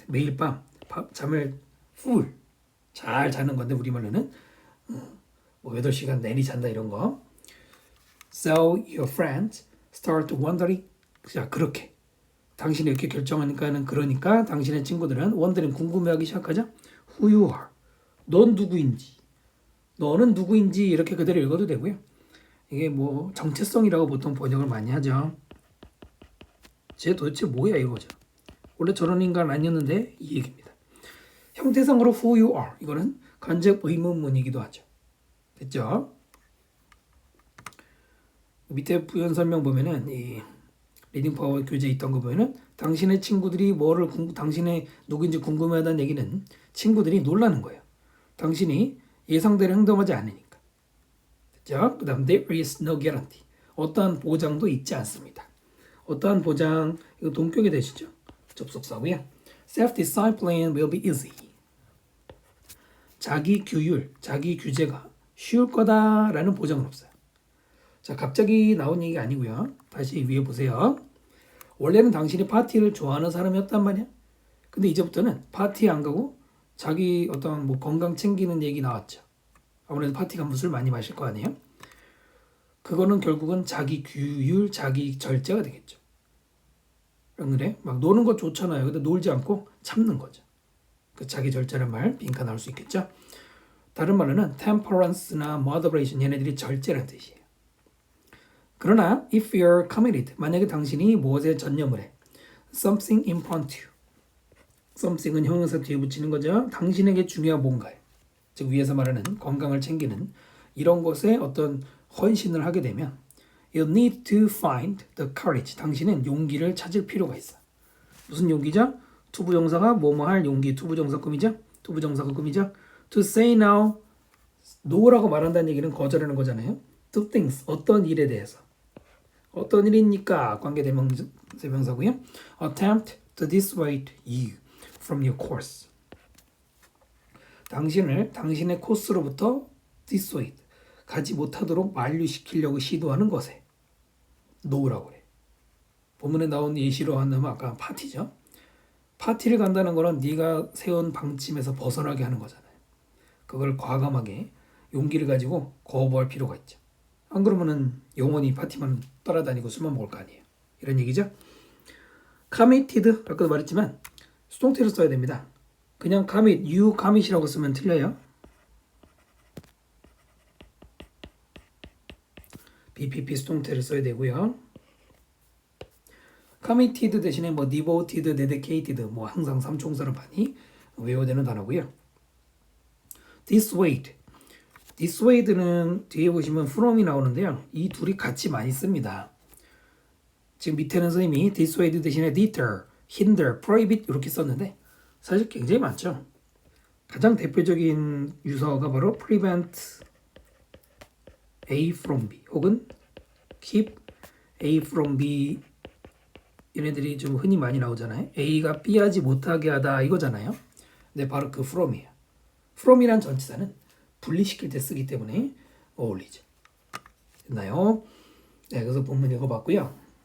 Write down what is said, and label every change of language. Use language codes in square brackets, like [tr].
[ko] 매일 밤 잠을 full 잘 자는 건데 우리말로는 뭐 8시간 내리 잔다 이런 거. [en] So your friends start wondering. [ko] 자, 그렇게 당신이 이렇게 결정하니까는 그러니까 당신의 친구들은 wondering 궁금해하기 시작하죠. [en] Who you are. [ko] 넌 누구인지. 너는 누구인지 이렇게 그대로 읽어도 되고요. 이게 뭐 정체성이라고 보통 번역을 많이 하죠. 쟤 도대체 뭐야 이거죠. 원래 저런 인간 아니었는데 이 얘기입니다. [en] 형태상으로 who you are. [ko] 이거는 간접 의문문이기도 하죠. 됐죠? 밑에 부연 설명 보면은 이 리딩 파워 교재에 있던 거 보면은 당신의 친구들이 당신의 누구인지 궁금해하다는 얘기는 친구들이 놀라는 거예요. 당신이 예상대로 행동하지 않으니까. 됐죠? 그 다음 [en] there is no guarantee. [ko] 어떠한 보장도 있지 않습니다. 어떠한 보장, 이거 동격이 되시죠? 접속사고요. [en] Self-discipline will be easy. [ko] 자기 규율, 자기 규제가 쉬울 거다라는 보장은 없어요. 자, 갑자기 나온 얘기가 아니고요. 다시 위에 보세요. 원래는 당신이 파티를 좋아하는 사람이었단 말이야. 근데 이제부터는 파티에 안 가고 자기 어떤 뭐 건강 챙기는 얘기 나왔죠. 아무래도 파티 가면 술 많이 마실 거 아니에요? 그거는 결국은 자기 규율, 자기 절제가 되겠죠. 그래? 막 노는 거 좋잖아요. 근데 놀지 않고 참는 거죠. 그 자기 절제란 말 빈칸 나올 수 있겠죠. 다른 말로는 temperance나 moderation 얘네들이 절제란 뜻이에요. 그러나 [en] if you're committed, [ko] 만약에 당신이 무엇에 전념을 해, [en] something important to you. [ko] something은 형용사 뒤에 붙이는 거죠. 당신에게 중요한 뭔가에, 즉 위에서 말하는 건강을 챙기는 이런 것에 어떤 헌신을 하게 되면 [en] you need to find the courage. [ko] 당신은 용기를 찾을 필요가 있어. 무슨 용기죠? 투부정사가 뭐뭐 할 용기, 투부정사 꿈이죠? 투부정사가 꿈이죠? [en] to say no, [ko] no라고 말한다는 얘기는 거절하는 거잖아요. [en] to things, [ko] 어떤 일에 대해서. 어떤 일입니까? 관계대명사고요. [en] attempt to dissuade you from your course. [ko] 당신을 당신의 코스로부터 dissuade, 가지 못하도록 만류시키려고 시도하는 것에 no라고 그래. 본문에 나온 예시로 한다면 아까 파티죠. 파티를 간다는 거는 네가 세운 방침에서 벗어나게 하는 거잖아요. 그걸 과감하게 용기를 가지고 거부할 필요가 있죠. 안 그러면은 영원히 파티만 따라다니고 술만 먹을 거 아니에요. 이런 얘기죠. committed, 아까도 말했지만 수동태로 써야 됩니다. 그냥 commit, you commit이라고 쓰면 틀려요. BPP 수동태를 써야 되고요. committed 대신에 뭐 devoted, dedicated 뭐 항상 삼총사로 많이 외워되는 단어고요. dissuade. dissuade는 뒤에 보시면 from이 나오는데요. 이 둘이 같이 많이 씁니다. 지금 밑에는 선생님이 dissuade 대신에 deter, hinder, prohibit 이렇게 썼는데 사실 굉장히 많죠. 가장 대표적인 유서가 바로 [en] prevent A from B [ko] 혹은 [en] keep A from B. [ko] 얘네들이 좀 흔히 많이 나오잖아요. A가 B 하지 못하게 하다 이거잖아요. 근데 바로 그 from이에요. from이란 전치사는 분리시킬 때 쓰기 때문에 어울리죠. 됐나요? 네, 그래서 본문 읽어봤고요.